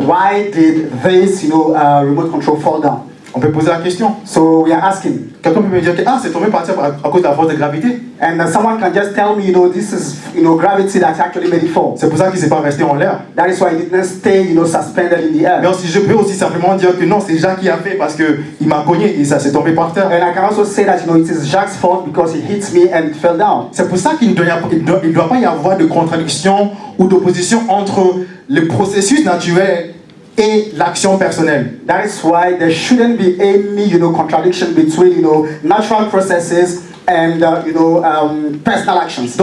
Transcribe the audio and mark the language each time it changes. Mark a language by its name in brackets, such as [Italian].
[English] why did this remote control fall down? [French] On peut poser la question. [English] So we are asking. [French] Quelqu'un peut me dire que c'est tombé par terre à cause de la force de gravité. [English] And someone can just tell me, this is, gravity that actually made it fall. [French] C'est pour ça qu'il ne s'est pas resté en l'air. [English] That is why it didn't stay, suspended in the air. [French] Mais aussi, je peux aussi simplement dire que non, c'est Jacques qui a fait parce qu'il m'a cogné et ça s'est tombé par terre. [English] And I can also say that, it is Jacques' fault because he hit me and it fell down. [French] C'est pour ça qu'il ne doit pas y avoir de contradiction ou d'opposition entre le processus naturel et l'action personnelle. [English] That is why there shouldn't be any, contradiction between, natural processes and, personal actions.